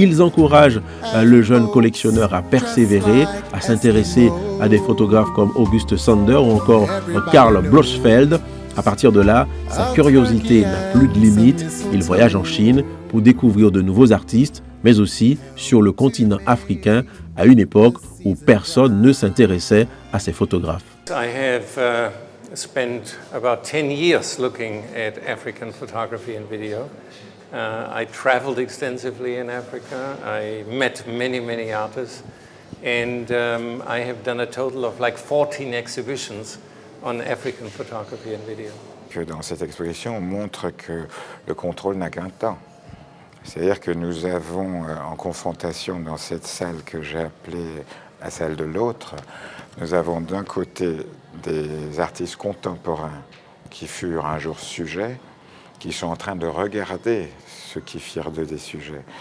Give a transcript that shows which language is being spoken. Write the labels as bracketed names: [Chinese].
[French] Ils encouragent le jeune collectionneur à persévérer, à s'intéresser à des photographes comme August Sander ou encore Karl Blochfeld. À partir de là, sa curiosité n'a plus de limite. Il voyage en Chine pour découvrir de nouveaux artistes, mais aussi sur le continent africain, à une époque où personne ne s'intéressait à ces photographes. [English] I have spent about 10 years looking at African photography and video. I traveled extensively in Africa. I met many artists. And I have done a total of like 14 exhibitions on African photography and video. [French] Que dans cette exposition, on montre que le contrôle n'a qu'un temps. C'est-à-dire que nous avons en confrontation dans cette salle que j'ai appelée la salle de l'autre, nous avons d'un côté des artistes contemporains qui furent un jour sujets, qui sont en train de regarder ceux qui firent d'eux des sujets.